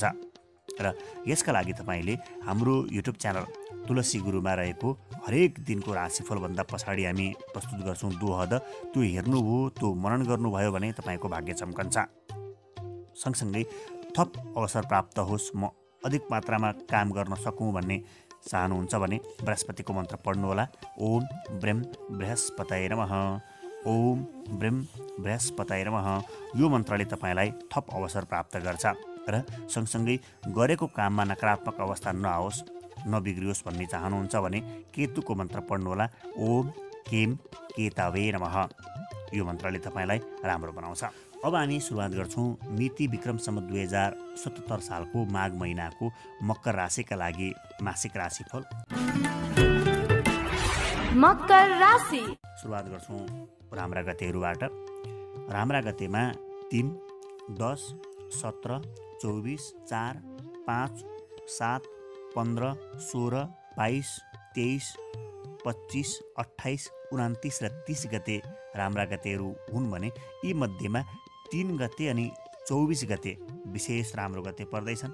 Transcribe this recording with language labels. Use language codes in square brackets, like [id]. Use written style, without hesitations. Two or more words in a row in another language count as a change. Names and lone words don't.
[ne] र यसका लागि तपाईँले हाम्रो युट्युब च्यानल तुलसी गुरुमा रहेको हरेक दिनको राशिफलभन्दा पछाडि हामी प्रस्तुत गर्छौँ दोहद। त्यो हेर्नुभयो, त्यो मनन गर्नुभयो भने तपाईँको भाग्य चम्कन्छ। सँगसँगै थप अवसर प्राप्त होस्, म अधिक मात्रामा काम गर्न सकौँ भन्ने चाहनुहुन्छ भने बृहस्पतिको मन्त्र पढ्नुहोला। [sa] ओम ब्रह्म बृहस्पतये नमः, ओम ब्रह्म बृहस्पतये नमः। [ne] यो मन्त्रले तपाईँलाई थप अवसर प्राप्त गर्छ र सँगसँगै गरेको काममा नकारात्मक अवस्था नआओस्, नबिग्रियोस् भन्ने चाहनुहुन्छ भने केतुको मन्त्र पढ्नुहोला। [sa] ओम केम केतवे नमः। [ne] यो मन्त्रले तपाईँलाई राम्रो बनाउँछ। अब हामी सुरुवात गर्छौँ मिति विक्रम सम्वत 2077 सालको माघ महिनाको मकर राशिका लागि मासिक राशिफल। मकर राशि। सुरुवात गर्छौँ राम्रा गतेहरूबाट। राम्रा गतेमा 3, 10, 17, 24, 4, 5, 7, 15, 16, 22, 23, 25, 28, 29 र 30 गते राम्रा गतेहरू हुन् भने यी मध्येमा 3 गते अनि 24 गते विशेष राम्रो गते पर्दैछन्।